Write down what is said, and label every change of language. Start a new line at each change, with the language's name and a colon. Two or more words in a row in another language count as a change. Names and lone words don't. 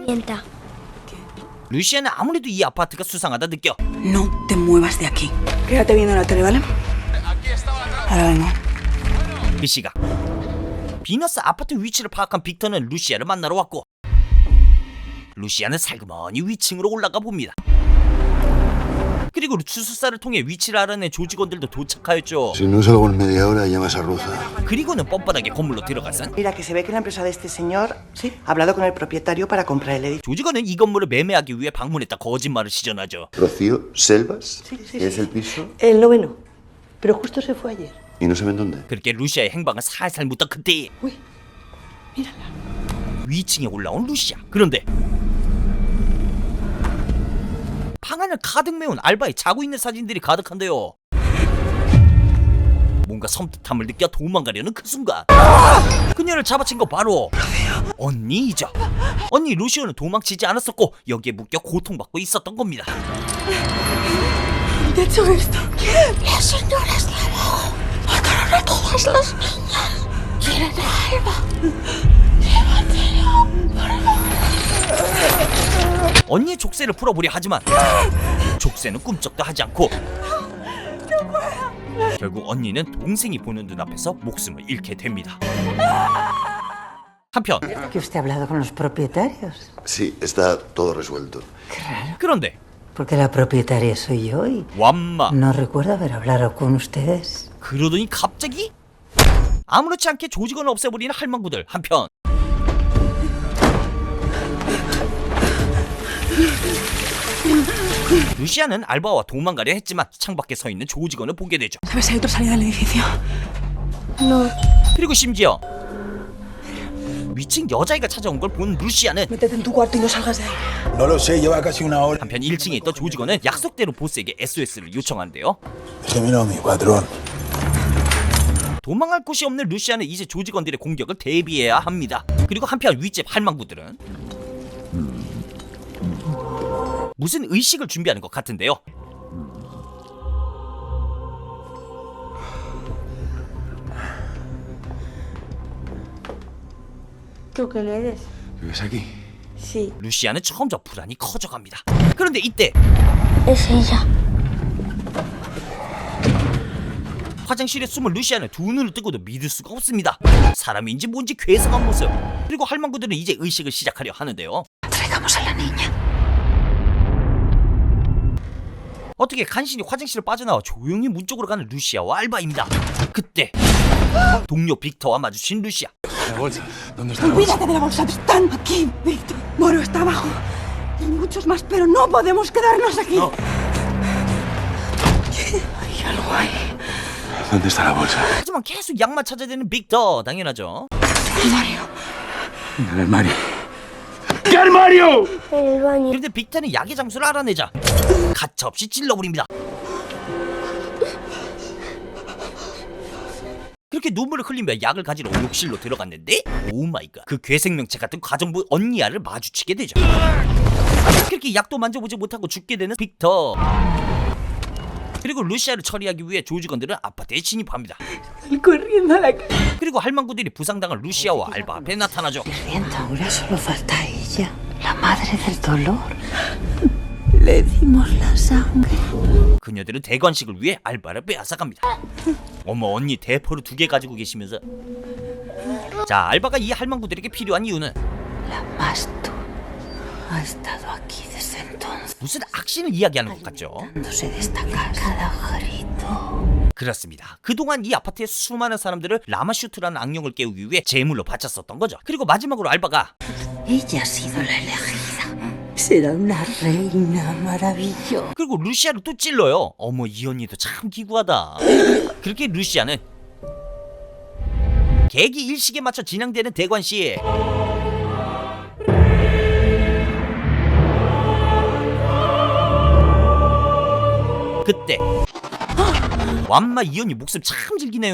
Spanish: Mienta.
Korean: 루시아는 아무래도 이 아파트가 수상하다 느껴.
Spanish: No te muevas de aquí. Quédate viendo la tele, ¿vale? Ahora vengo.
Korean: 그 시각 비너스 아파트 위치를 파악한 빅터는 루시아를 만나러 왔고 루시아는 살그머니 위층으로 올라가 봅니다. 그리고 주술사를 통해 위치를 알아낸 조직원들도 도착하였죠.
Spanish: Si no salgo en media hora, llamas a Ruza.
Korean: 그리고는 뻔뻔하게 건물로 들어가선
Spanish: Mira, que se ve que la empresa de este señor ha hablado con el propietario para comprar el edificio.
Korean: 조직원은 이 건물을 매매하기 위해 방문했다 거짓말을 시전하죠.
Spanish: Rocío, Selvas. Sí. ¿Es el piso? El noveno. Pero justo se fue ayer. Y no saben dónde.
Korean: 그렇게 루시아의 행방을 살살 묻던 그때
Spanish: Uy, mírala.
Korean: 위층에 올라온 루시아. 그런데 방 안을 가득 메운 알바의 자고 있는 사진들이 가득한데요. 뭔가 섬뜩함을 느껴 도망가려는 그 순간 그녀를 잡아친 거 바로 언니이죠. 언니 루시오는 도망치지 않았었고 여기에 묶여 고통받고 있었던 겁니다.
Spanish: ¿Te he hecho esto? Las señoras de abajo mataron a todas las niñas. Quieren a Alba.
Korean: 언니의 족쇄를 풀어보려 하지만 족쇄는 꿈쩍도 하지 않고 결국 언니는 동생이 보는 눈앞에서 목숨을 잃게 됩니다. 한편
Spanish: ¿Que usted ha hablado con los propietarios? Sí, está todo resuelto.
Korean: 그런데
Spanish: Porque la propietaria soy yo y
Korean: 완마
Spanish: no recuerdo haber hablado con ustedes.
Korean: 그러더니 갑자기 아무렇지 않게 조직원을 없애버리는 할망구들. 한편 루시아는 알바와 도망가려 했지만 창밖에 서 있는 조직원을 보게 되죠.
Spanish: ¿Sabes si hay otra salida del edificio? No.
Korean: 그리고 심지어 위층 여자애가 찾아온 걸 본 루시아는
Spanish: Métete en tu cuarto y no salgas de ahí. No lo sé, lleva casi una hora.
Korean: 한편 1층에 있던 조직원은 약속대로 보스에게 SOS를 요청한대요.
Spanish: Déjemelo a mi patrón.
Korean: 도망갈 곳이 없는 루시아는 이제 조직원들의 공격을 대비해야 합니다. 그리고 한편 윗집 할망구들은 무슨 의식을 준비하는 것 같은데요.
Spanish: ¿Tú qué eres? ¿Vives aquí? Sí.
Korean: 루시아는 점점 불안이 커져갑니다. 그런데 이때
Spanish: Es ella.
Korean: 화장실에 숨은 루시아는 두 눈을 뜨고도 믿을 수가 없습니다. 사람인지 뭔지 괴상한 모습. 그리고 할망구들은 이제 의식을 시작하려 하는데요.
Spanish: Traigamos a la niña.
Korean: 어떻게 간신히 화장실을 빠져나와 조용히 문 쪽으로 가는 루시아와 알바입니다. 그때 동료 빅터와 마주친 루시아.
Spanish: La bolsa. ¿Dónde está la bolsa? Olvídate de la bolsa. Están aquí, Víctor. Moro está abajo. Hay muchos más, pero no podemos quedarnos aquí. No. Hay algo ahí. ¿Dónde está la bolsa?
Korean: 하지만 계속 약만 찾아대는 빅터. 당연하죠.
Spanish: Mario. En el armario. ¡Qué armario! En el baño.
Korean: 그런데 빅터는 약의 장소를 알아내자 가차없이 찔러버립니다. 그렇게 눈물을 흘리며 약을 가지러 욕실로 들어갔는데
English: oh my god,
Korean: 그 괴생명체 같은 가정부 언니야를 마주치게 되죠. 그렇게 약도 만져보지 못하고 죽게 되는 빅터. 그리고 루시아를 처리하기 위해 조직원들은 아파트에 진입합니다.
Spanish: Corriendo a la calle.
Korean: 그리고 할망구들이 부상당한 루시아와 알바 앞에 나타나죠.
Spanish: Sirvienta, ahora solo falta ella, la madre del dolor. Le dimos la sangre.
Korean: 그녀들은 대관식을 위해 알바를 빼앗아갑니다. 어머, 언니 대포를 2개 가지고 계시면서. 자, 알바가 이 할망구들에게 필요한 이유는
Spanish: La Mastu ha estado aquí desde entonces,
Korean: 무슨 악신을 이야기하는 것 같죠?
Spanish: dándose de esta casa. Cada grito.
Korean: 그렇습니다. 그동안 이 아파트의 수많은 사람들을 라마슈트라는 악령을 깨우기 위해 제물로 바쳤었던 거죠. 그리고 마지막으로 알바가
Spanish: Ella ha sido la elegida. Será una reina maravillosa.
Korean: 그리고 루시아를 또 찔러요. 어머, 이 언니도 참 기구하다. 그렇게 루시아는 계기 일식에 맞춰 진행되는 대관식. 그때 완마 이 언니 목숨 참 즐기네요.